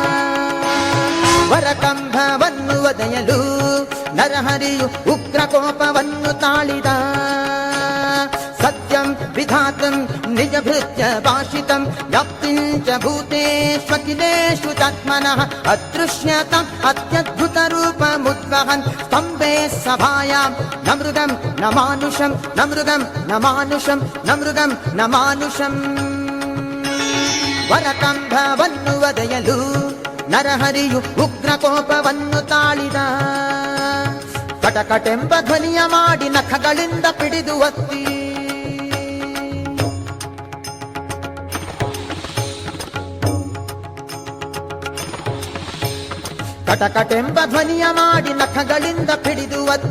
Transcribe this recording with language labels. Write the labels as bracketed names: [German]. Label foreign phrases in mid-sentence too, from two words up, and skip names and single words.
[Kannada] ವರಕಂಭವನ್ನು ಒದೆಯಲು ನರಹರಿಯು ಉಗ್ರ ಕೋಪವನ್ನು ತಾಳಿದ. [Sanskrit] ಸತ್ಯಂ ವಿಧಾತಂ ನಿಜ ಭೃತ್ಯ ಭಾಷಿತಂ ವ್ಯಾಪ್ತಿಂಚ ಭೂತೇಷ್ವಖಿಲೇಷು ತತ್ಮನಃ ಅದೃಶ್ಯತಂ ಅತ್ಯದ್ಭುತ ರೂಪ ಮುದ್ವಹನ್. ಸ್ತಂಭೆ ಸಭಾಯಾಂ ನ ಮೃಗಂ ನ ಮಾನುಷಂ ನ ಮೃಗಂ ನ ಮಾನುಷಂ ನ ಮೃಗಂ ನ ಮಾನುಷಂ. [Kannada] ವರಕಂಭವನ್ನು ಒದೆಯಲು ನರಹರಿಯು ಉಗ್ರ ಕೋಪವನ್ನು ತಾಳಿದ. ಕಟಕಟೆಂಬ ಧ್ವನಿಯ ಮಾಡಿ ನಖಗಳಿಂದ ಪಿಡಿದು ಒತ್ತಿ. ಕಟಕಟೆಂಬ ಧ್ವನಿಯ ಮಾಡಿ ನಖಗಳಿಂದ ಪಿಡಿದು ಒತ್ತಿ.